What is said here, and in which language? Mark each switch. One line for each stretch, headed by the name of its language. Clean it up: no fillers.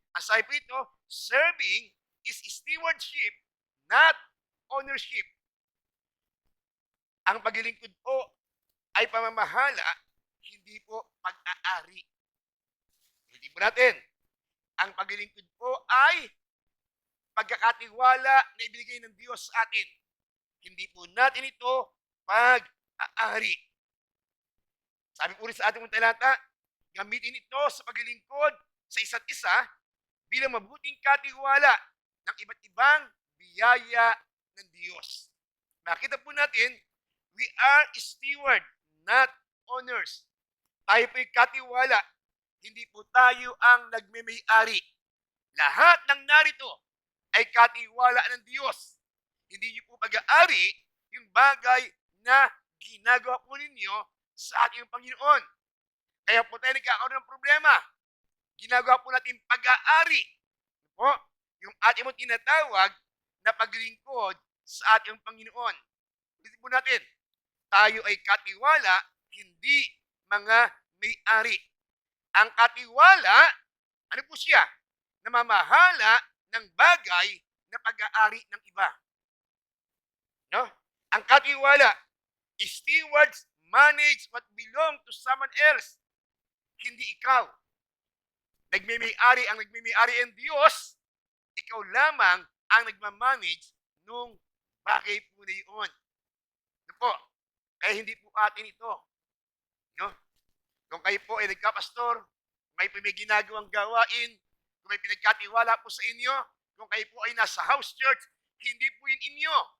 Filipino: Ang sabi po rito,
English: serving is stewardship, not ownership.
Filipino: Ang paglilingkod po ay pamamahala, hindi po pag-aari. Hindi po natin. Ang paglilingkod po ay pagkakatiwala na ibinigay ng Diyos sa atin. Hindi po natin ito pag-aari. Sabi po rin sa ating talata, gamitin ito sa paglilingkod sa isa't isa bilang mabuting katiwala ng iba't ibang biyaya ng Diyos. Nakita po natin,
English: we are steward, not owners.
Filipino: Tayo po'y katiwala, hindi po tayo ang nagmimay-ari. Lahat ng narito ay katiwala ng Diyos. Hindi niyo po pag-aari yung bagay na ginagawa po ninyo sa ating Panginoon. Kaya po tayo nagkakaroon ng problema. Ginagawa po natin pag-aari. Po, yung ating mo tinatawag na paglingkod sa ating Panginoon. Ulitin po natin, tayo ay katiwala, hindi mga may-ari. Ang katiwala, ano po siya? Namamahala ng bagay na pag-aari ng iba. No? Ang katiwala,
English: stewards manage what belong to someone else.
Filipino: Hindi ikaw. Nagmimay-ari ang nagmimay-ari ang Diyos. Ikaw lamang ang nagmamanage nung bagay po na yun. Ano po? Kaya hindi po atin ito. No? Kung kayo po ay nagkapastor, kung kayo po may ginagawang gawain, kung may pinagkatiwala po sa inyo, kung kayo po ay nasa house church, hindi po yun inyo.